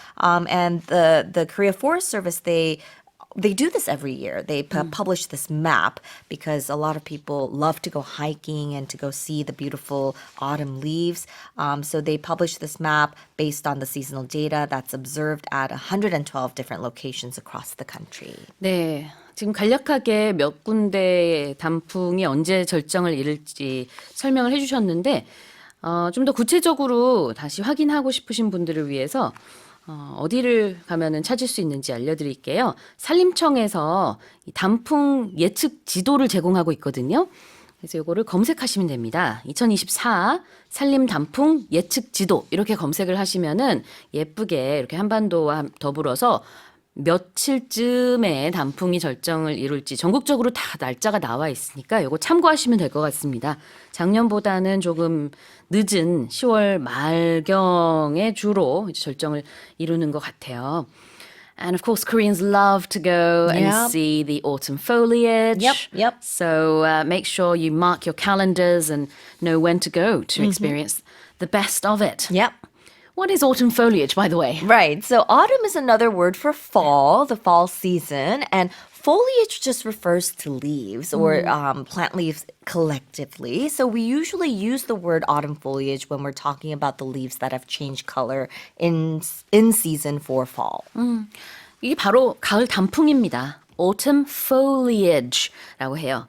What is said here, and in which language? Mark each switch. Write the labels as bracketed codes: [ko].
[en] And the Korea Forest Service, they do this every year. They publish this map because a lot of people love to go hiking and to go see the beautiful autumn leaves. So they publish this map based on the seasonal data that's observed at 112 different locations across the country. [ko] 네. 지금 간략하게 몇 군데의 단풍이 언제 절정을 이룰지 설명을 해주셨는데 좀 더 구체적으로 다시 확인하고 싶으신 분들을 위해서 어디를 가면은 찾을 수 있는지 알려드릴게요. 산림청에서 이 단풍 예측 지도를 제공하고 있거든요. 그래서 이거를 검색하시면 됩니다. 2024 산림 단풍 예측 지도 이렇게 검색을 하시면은 예쁘게 이렇게 한반도와 더불어서 며칠쯤에 단풍이 절정을 이룰지 전국적으로 다 날짜가 나와 있으니까 이거 참고하시면 될 것 같습니다. 작년보다는 조금 늦은 10월 말경에 주로 이제 절정을 이루는 것 같아요. [en] And of course, Koreans love to go and Yep. see the autumn foliage. Yep. So make sure you mark your calendars and know when to go to experience the best of it. Yep. What is autumn foliage, by the way? Right. So autumn is another word for fall, the fall season, and foliage just refers to leaves or plant leaves collectively. So we usually use the word autumn foliage when we're talking about the leaves that have changed color in season for fall. [ko] 이게 바로 가을 단풍입니다. Autumn foliage라고 해요.